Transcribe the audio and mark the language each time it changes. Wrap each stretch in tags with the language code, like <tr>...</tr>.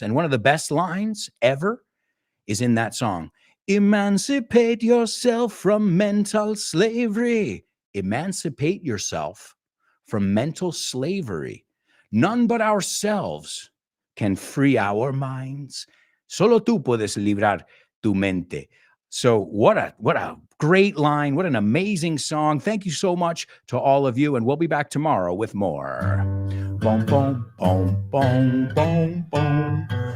<en>And one of the best lines ever is in that song. Emancipate yourself from mental slavery. Emancipate yourself from mental slavery. None but ourselves can free our minds.</en> <es>Solo tú puedes librar tu mente.</es> <en>So what a great line. What an amazing song. Thank you so much to all of you. And we'll be back tomorrow with more. Boom, boom, boom, boom, boom, boom.</en>